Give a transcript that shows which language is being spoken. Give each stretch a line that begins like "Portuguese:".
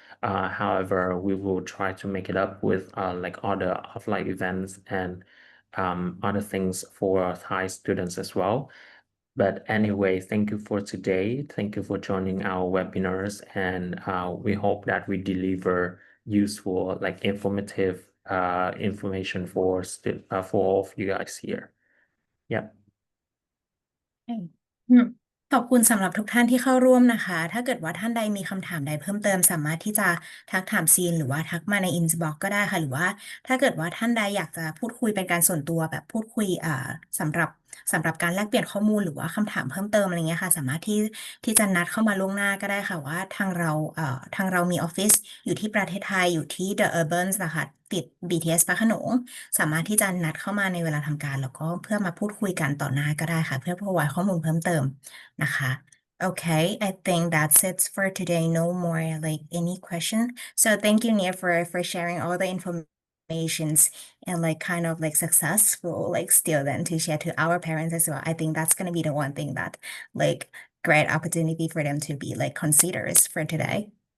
English: However, we will try to make it up with like other offline events and other things for Thai students as well. But anyway, thank you for today. Thank you for joining our webinars, and we hope that we deliver useful, like informative information for all of you guys here. Yeah.
Thai: อืมขอบคุณสำหรับทุกท่านที่เข้าร่วมนะคะ ถ้าเกิดว่าท่านใดมีคำถามใดเพิ่มเติมสามารถที่จะทักถามซีนหรือว่าทักมาใน inbox ก็ได้ค่ะ หรือว่าถ้าเกิดว่าท่านใดอยากจะพูดคุยเป็นการส่วนตัวแบบพูดคุยสำหรับสำหรับการแลกเปลี่ยนข้อมูลหรือว่าคำถามเพิ่มเติมอะไรเงี้ยค่ะสามารถที่จะนัดเข้ามาล่วงหน้าก็ได้ค่ะว่าทางเ รามีออฟฟิศอยู่ที่ประเทศไทยอยู่ที่ The Urbans นะคะติด BTS พระโขนงสามารถที่จะนัดเข้ามาในเวลาทำการแล้วก็เพื่อมาพูดคุยกันต่อหน้าก็ได้ค่ะเพื่อพรอไวข้อมูลเพิ่มเติมนะคะ
English: Okay, I think that's it for today. No more like any question. So thank you, Nia, for sharing all the informations and like kind of like successful like student to share to our parents as well. I think that's gonna be the one thing that like great opportunity for them to be like considered for today.